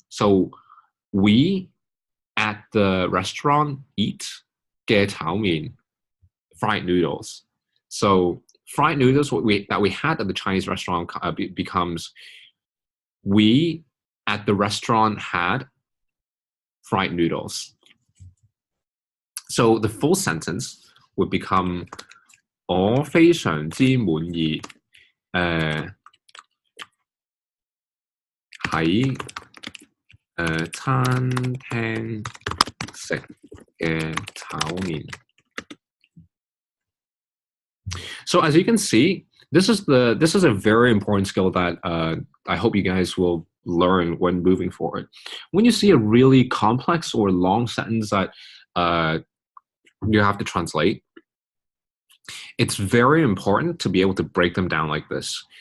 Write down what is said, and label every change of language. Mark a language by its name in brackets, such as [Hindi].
[English] So we at the restaurant eat 嘅炒麵, fried noodles. So fried noodles that we had at the Chinese restaurant becomes we at the restaurant had fried noodles. So the full sentence would become [Chinese] 我非常之滿意喺餐廳食嘅炒麵. [English] So as you can see, this is a very important skill that I hope you guys will learn when moving forward. When you see a really complex or long sentence that you have to translate, it's very important to be able to break them down like this.